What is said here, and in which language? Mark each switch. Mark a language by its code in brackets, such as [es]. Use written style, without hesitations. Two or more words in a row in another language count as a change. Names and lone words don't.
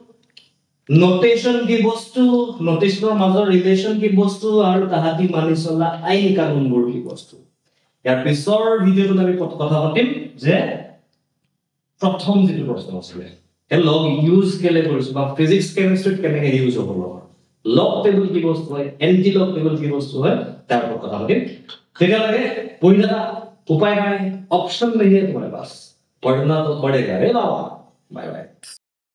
[as] নোটেশন কি বস্তু নোটেশনৰ মাজৰ ৰিলেশন কি বস্তু আৰু তাহাতি মানি চলা আইন কানুনবোৰ কি বস্তু ইয়াৰ পিছৰ ভিডিওটোত আমি কথা পাতিম যে প্ৰথম যেটো প্ৰশ্ন আছিল [en] log use [as] কেলে কৰিছো বা [en] physics chemistry [as] কেনেকৈ ইউজ হ'ব [en] log table [as] কি বস্তু হয়, [en] anti log table [as] কি বস্তু হয়, তাৰ ওপৰত কথা পাতিম। তেতিয়ালৈকে পঢ়ি থাকা, উপায় নাই, অপশ্যন [hi] नहीं है तुम्हारे पास, पढ़ना तो पड़ेगा रे बाबा। [en] bye bye.